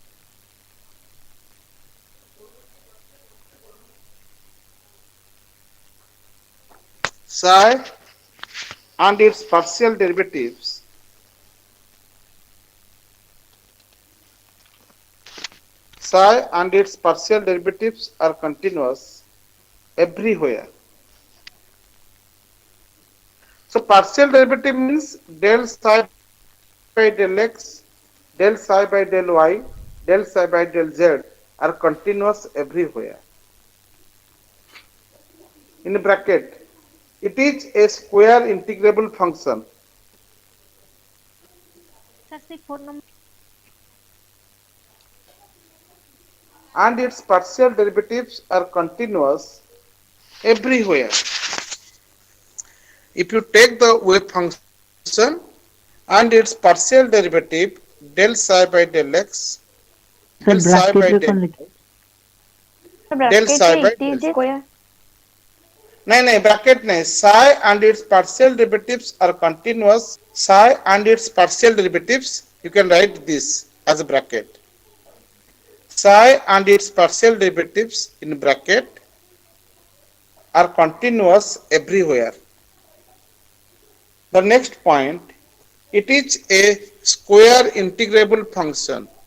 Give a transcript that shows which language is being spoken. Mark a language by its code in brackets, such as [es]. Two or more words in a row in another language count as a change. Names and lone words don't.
[en] Psi and its partial derivatives are continuous everywhere. So partial derivative means del psi by del x, del psi by del y, del psi by del z are continuous everywhere. In bracket, it is a square integrable function. And its partial derivatives are continuous everywhere. If you take the wave function and its partial derivative del psi by del x, del सर psi by [hi] ब्रैकेट रे [en] del [hi] कौन लिखे [en] del bracket psi [hi] रे [en] by it del is z. square. [hi] नहीं ब्रैकेट नहीं, [en] psi and its partial derivatives are continuous. Psi and its partial derivatives, you can write this as a bracket. Psi and its partial derivatives in bracket are continuous everywhere. The next point, it is a square integrable function.